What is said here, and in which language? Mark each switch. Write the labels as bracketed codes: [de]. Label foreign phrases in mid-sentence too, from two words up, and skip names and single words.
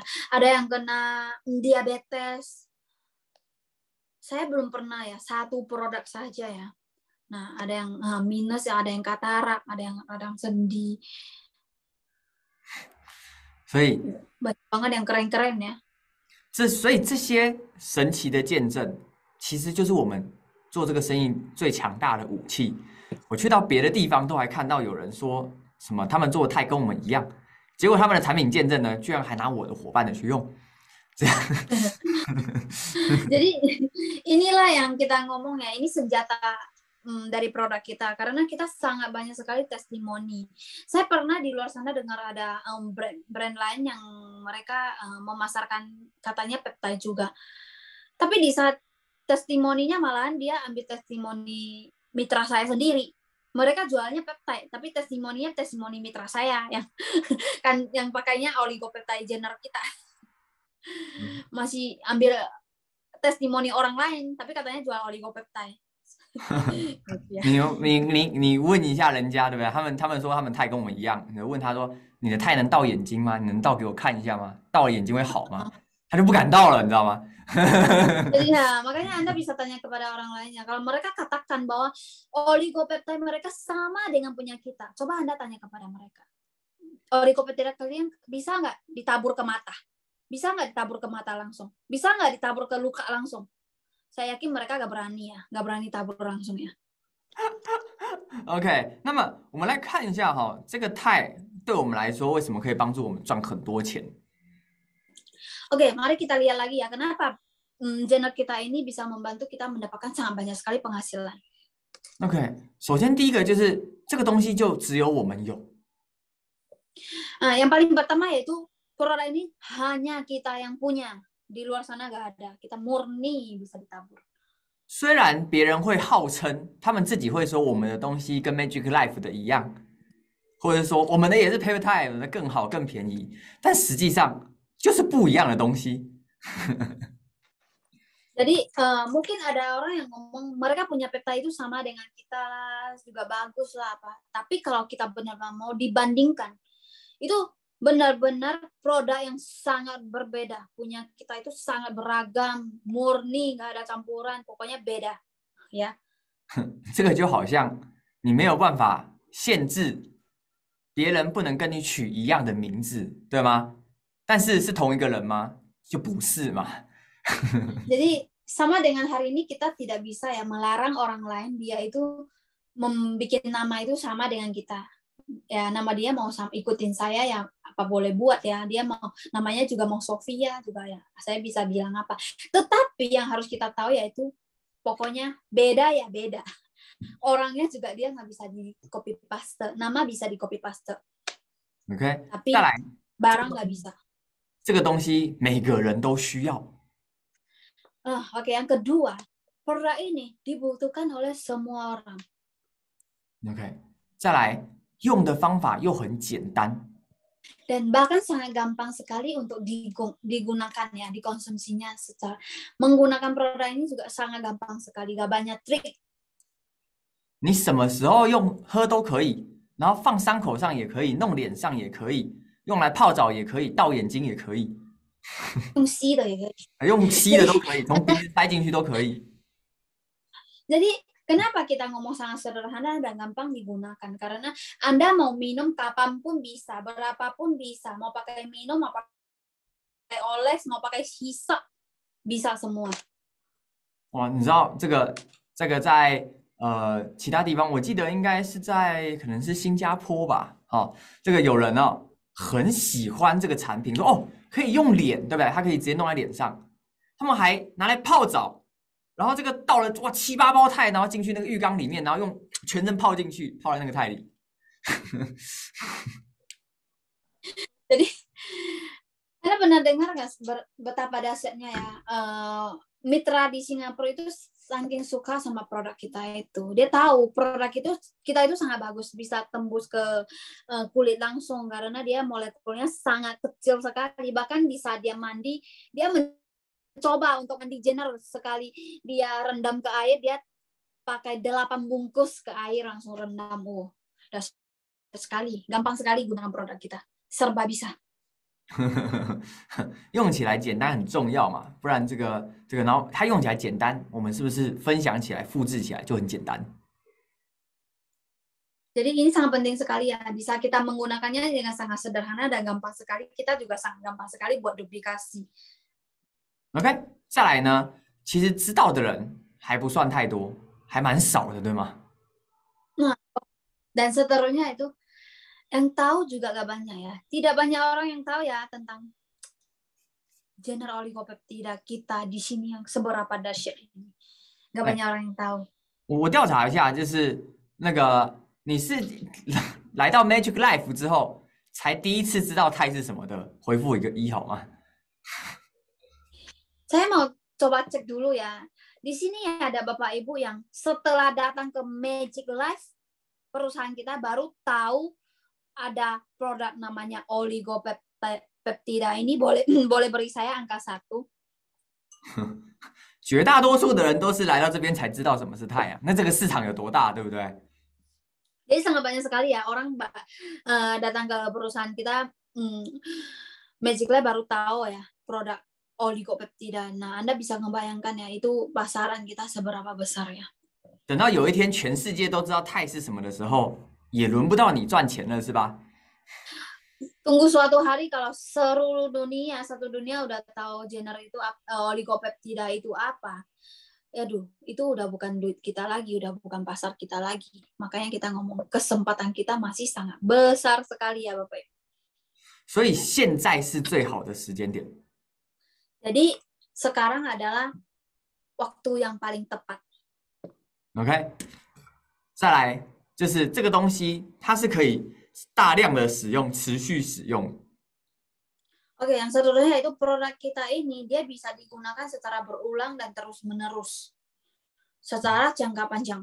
[id] Ada yang kena diabetes. Saya belum pernah ya, satu produk saja ya. Nah ada yang minus ya, ada yang katarak, ada yang radang sendi. 所以 banyak banget yang keren-keren ya. [zh] 所以这些神奇的见证，其实就是我们做这个生意最强大的武器。我去到别的地方都还看到有人说什么他们做的肽跟我们一样，结果他们的产品见证呢，居然还拿我的伙伴的去用。这样。 [id] Jadi inilah yang kita ngomong ya, ini senjata dari produk kita karena kita sangat banyak sekali testimoni. Saya pernah di luar sana dengar ada brand lain yang mereka memasarkan katanya peptide juga. Tapi di saat testimoninya malahan dia ambil testimoni mitra saya sendiri. Mereka jualnya peptide, tapi testimoninya testimoni mitra saya yang kan yang pakainya oligopeptide Jenner kita. Masih ambil testimoni orang lain, tapi katanya jual oligopeptide. [zh] 你问一下人家对不对？他们说他们肽跟我们一样，你问他说你的肽能到眼睛吗？你能倒给我看一下吗？到了眼睛会好吗？他就不敢倒了，你知道吗？ [id] Jadi ya, makanya Anda bisa tanya kepada orang lainnya. Kalau mereka katakan bahwa oligopeptide mereka sama dengan punya kita, coba Anda tanya kepada mereka. Oligopeptide kalian bisa nggak ditabur ke mata? Bisa nggak ditabur ke mata langsung? Bisa nggak ditabur ke luka langsung? Saya yakin mereka nggak berani ya, nggak berani tabur langsung ya. [zh] OK， 那么我们来看一下哈，这个肽对我们来说为什么可以帮助我们赚很多钱？ [id] Oke, mari kita lihat lagi ya, kenapa Jenner kita ini bisa membantu kita mendapatkan sangat banyak sekali penghasilan. [zh] OK， 首先第一个就是这个东西就只有我们有。 [id] Yang paling pertama yaitu produk ini hanya kita yang punya, di luar sana nggak ada, kita murni bisa ditabur. [zh] 虽然别人会号称，他们自己会说我们的东西跟 Magic Life 的一样，或者说我们的也是 Peptide 的更好更便宜，但实际上就是不一样的东西。 [id] Jadi mungkin ada orang yang ngomong mereka punya peptide itu sama dengan kita juga bagus lah apa. Tapi kalau kita benar-benar mau dibandingkan, itu benar-benar produk yang sangat berbeda. Punya kita itu sangat beragam, murni, nggak ada campuran, pokoknya beda, ya. [zh] 这个就好像你没有办法限制别人不能跟你取一样的名字，对吗？但是是同一个人吗？就不是嘛。 [id] Jadi sama dengan hari ini kita tidak bisa ya melarang orang lain dia itu membuat nama itu sama dengan kita. Ya nama dia mau ikutin saya ya apa boleh buat ya. Dia mau namanya juga mau Sofia juga ya. Saya bisa bilang apa. Tetapi yang harus kita tahu yaitu pokoknya beda ya beda. Orangnya juga dia nggak bisa di [en] copy paste. [id] Nama bisa di [en] copy paste. [id] OK， tapi 再来， barang nggak bisa. [zh] 这个东西每个人都需要。 [id] Oke, yang kedua, produk ini dibutuhkan oleh semua orang. [zh] OK， 再来，用的方法又很简单。 [id] Dan bahkan sangat gampang sekali untuk digunakan ya, dikonsumsinya secara menggunakan produk ini juga sangat gampang sekali, gak banyak trik. [zh] 你什么时候用喝都可以，然后放伤口上也可以，弄脸上也可以， 用来泡澡也可以，倒眼睛也可以，用吸的也可以。用吸的都可以，从鼻子塞进去都可以。 [id] Jadi kenapa kita ngomong sangat sederhana dan gampang digunakan? Karena Anda mau minum kapanpun bisa, berapapun bisa, mau pakai minum, mau pakai oles, mau pakai hisap, bisa semua. [zh] 哇，你知道这个在其他地方，我记得应该是在可能是新加坡吧。哦，这个有人哦很喜欢这个产品，说哦可以用脸，对不对？它可以直接弄在脸上，他们还拿来泡澡，然后这个倒了哇7、8包钛，然后进去那个浴缸里面，然后用全身泡进去，泡在那个钛里。 [id] Jadi Anda pernah dengar nggak betapa dahsyatnya ya? Mitra di Singapura itu saking suka sama produk kita itu. Dia tahu produk kita itu sangat bagus, bisa tembus ke kulit langsung karena dia molekulnya sangat kecil sekali. Bahkan di saat dia mandi, dia mencoba untuk mandi general sekali. Dia rendam ke air, dia pakai 8 bungkus ke air langsung rendam. Dahsyat sekali, gampang sekali gunakan produk kita. Serba bisa. [zh] 用起来简单很重要嘛，不然这个，然后它用起来简单，我们是不是分享起来、复制起来就很简单？ [id] Jadi ini sangat penting sekali ya, bisa kita menggunakannya dengan sangat sederhana dan gampang sekali. Kita juga sangat gampang sekali buat duplikasi. [zh] OK， 再来呢，其实知道的人还不算太多，还蛮少的，对吗？ [id] Nah, dan seterusnya itu yang tahu juga gak banyak ya. Tidak banyak orang yang tahu ya tentang general oligopeptida kita di sini yang seberapa dahsyat ini. Gak banyak orang yang tahu. [zh] 我调查一下，就是那个你是来到 Magic Life 之后，才第一次知道钛是什么的，回复一个1好吗？ [id] Saya mau coba cek dulu ya. Di sini ada Bapak Ibu yang setelah datang ke Magic Life, perusahaan kita baru tahu ada produk namanya oligopeptida ini. boleh beri saya angka 1. [zh] 绝大多数的人都是来到这边才知道什么是钛啊，那这个市场有多大，对不对？ [id] Jadi sangat banyak sekali ya orang datang ke perusahaan kita, Magic Lab baru tahu ya produk oligopeptida. Nah, Anda bisa ngebayangkan ya itu pasaran kita seberapa besar ya. [zh] 等到有一天全世界都知道钛是什么的时候，也轮不到你赚钱了，是吧？ [id] Tunggu suatu hari kalau seluruh dunia, satu dunia udah tahu itu oligopeptida itu apa. Aduh, itu udah bukan duit kita lagi, udah bukan pasar kita lagi. Makanya kita ngomong kesempatan kita masih sangat besar sekali ya Bapak. [zh] 所以现在是最好的时间点。 [id] Jadi sekarang adalah waktu yang paling tepat. [zh] OK， 再来就是这个东西，它是可以大量的使用、持续使用。 [id] Oke, yang seterusnya itu produk kita ini dia bisa digunakan secara berulang dan terus-menerus secara jangka panjang.